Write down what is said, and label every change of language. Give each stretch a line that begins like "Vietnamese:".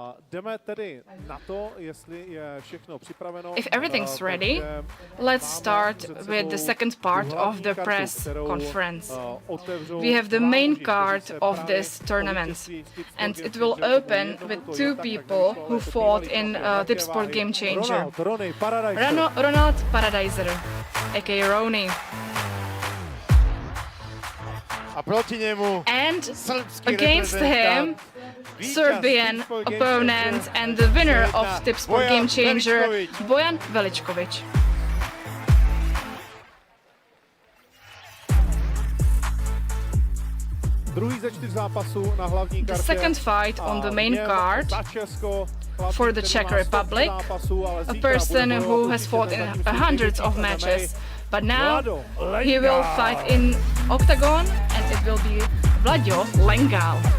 Czech: Jdeme tedy na to, jestli je všechno připraveno.
English: If everything's ready, let's start with the second part of the press conference. We have the main card of this tournament, and it will open with two people who fought in Tip Sport Game Changer. Ronald Paradiser, aka Rony.
Czech: A proti němu
English: and against him, Serbian opponent and the winner of Tip Sport Game Changer, Bojan Veličković.
Czech: Druhý ze 4 zápasů na hlavní kartě.
English: The second fight on the main card for the Czech Republic, a person who has fought in hundreds of matches, but now he will fight in OKTAGON and it will be Vlaďo Lengal.